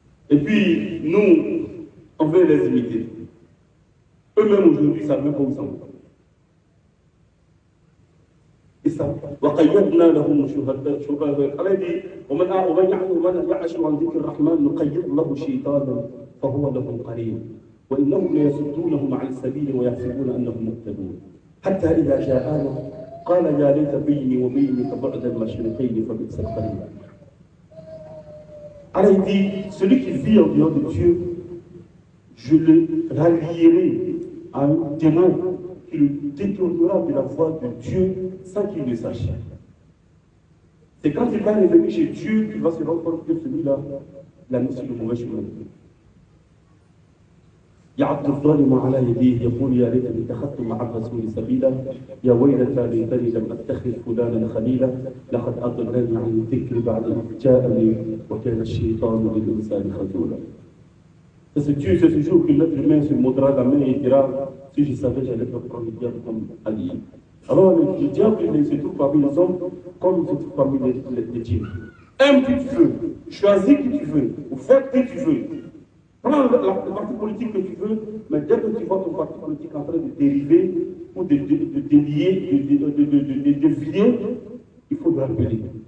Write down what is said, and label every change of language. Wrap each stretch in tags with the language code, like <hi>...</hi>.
<fr>Et puis, nous, on veut les imiter. Eux-mêmes aujourd'hui, ça ne savent même pas où ils sont.</fr> <ar>وقيضنا لهم شهداء الذي ومن يعش عن ذكر الرحمن نقيض له شيطانا فهو له قرين وانهم ليصدونهم عن السبيل ويحسبون انهم مهتدون حتى اذا جاءنا قال يا ليت بيني وبينك بعد المشرقين فبئس القرين.</ar> <fr>Alors il dit, celui qui vit en dehors de Dieu, je le rallierai à un démon qui le détournera de la voie de Dieu sans qu'il le sache. C'est quand il va revenir chez Dieu qu'il va se rendre compte que celui-là l'a mis sur le mauvais chemin.</fr> <ar>يعض الظالم على يديه يقول يا ليتني اتخذت مع الرسول سبيلا يا ويلتى ليتني لم اتخذ فلانا خليلا لقد اضلني عن الذكر بعد إذ جاءني وكان الشيطان للانسان خذولا.</ar> <fr>C'est ce jour que l'être humain se mordra la main et dira si je savais j'allais pas prendre le diable comme allié. Alors le diable il se trouve parmi les hommes comme il se trouve parmi les djinns. Aime qui tu veux, choisis qui tu veux, vote qui tu veux. Prends le parti politique que tu veux, mais dès que tu vois ton parti politique en train de dériver ou de délier, de dévier, il faut le rappeler.</fr>